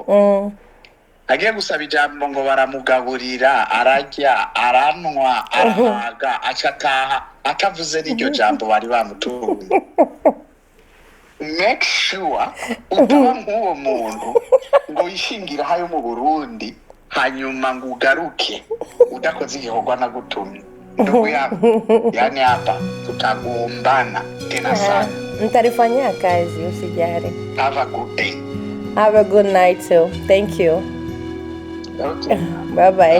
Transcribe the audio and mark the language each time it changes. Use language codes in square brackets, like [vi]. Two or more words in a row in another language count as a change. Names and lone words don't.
[rn] Agiye gusaba ijambo ngo baramugaburira ararya aranwa arahaga acataha atavuze n'iryo jambo bari bamutumye. [en] Make sure [rn] utaba nk'uwo muntu ngo wishingira hayo mu Burundi hanyuma ngo ugaruke udakoze igikorwa nagutumye. [sw] Ndugu yangu, yani hapa tutagombana tena sana. Nitalifanyia kazi usijali. [en] Have a good day. Have a good night too. Thank you. Okay. Bye-bye.